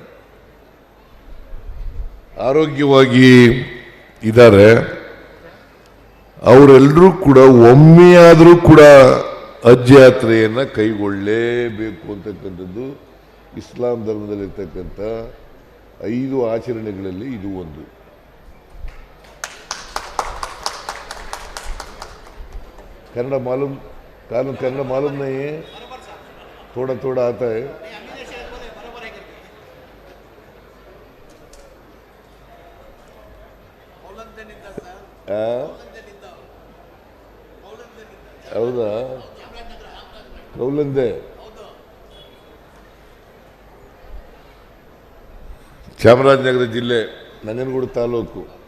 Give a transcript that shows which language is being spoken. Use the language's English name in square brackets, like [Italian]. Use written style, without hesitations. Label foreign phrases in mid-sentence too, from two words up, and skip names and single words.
[Kannada] ಆರೋಗ್ಯವಾಗಿ ಇದ್ದಾರೆ, ಅವರೆಲ್ಲರೂ ಕೂಡ ಒಮ್ಮೆಯಾದರೂ ಕೂಡ ಹಜ್ ಯಾತ್ರೆಯನ್ನು ಕೈಗೊಳ್ಳಲೇಬೇಕು ಅಂತಕ್ಕಂಥದ್ದು ಇಸ್ಲಾಂ ಧರ್ಮದಲ್ಲಿರ್ತಕ್ಕಂಥ 5 ಆಚರಣೆಗಳಲ್ಲಿ ಇದು ಒಂದು. [Hindi] कन्नड़ मालूम कानून कन्नड़ मालूम नहीं है, थोड़ा थोड़ा आता है. [Kannada] ಹೌದಾ? ಕೌಲಂದೆ ಚಾಮರಾಜನಗರ ಜಿಲ್ಲೆ, ನಂಜನಗೂಡು ತಾಲೂಕು.